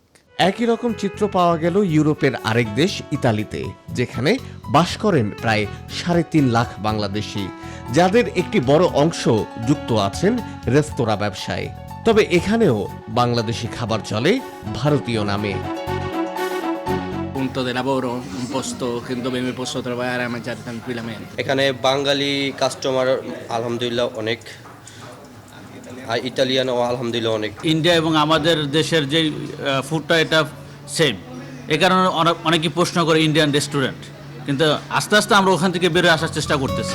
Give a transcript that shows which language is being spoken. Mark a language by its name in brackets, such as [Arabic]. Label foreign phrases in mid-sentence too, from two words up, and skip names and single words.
[Bangla] একই রকম চিত্র পাওয়া গেল ইউরোপের আরেক দেশ ইতালিতে, যেখানে বাস করেন প্রায় 3.5 লাখ বাংলাদেশি, যাদের একটি বড় অংশ যুক্ত আছেন রেস্তোরাঁ ব্যবসায়। তবে এখানেও বাংলাদেশি খাবার চলে ভারতীয় নামে। [Italian] punto de lavoro, un posto dove mi posso trovare a mangiare tranquillamente. [Bangla] এখানে বাঙালি কাস্টমার আলহামদুলিল্লাহ অনেক, আর ইতালিয়ানও আলহামদুলিল্লাহ অনেক। ইন্ডিয়া এবং আমাদের দেশের যে ফুডটা এটা সেম, এ কারণে অনেকেই প্রশ্ন করে ইন্ডিয়ান রেস্টুরেন্ট, কিন্তু আস্তে আস্তে আমরা ওখান থেকে বেরোয় আসার চেষ্টা করতেছি।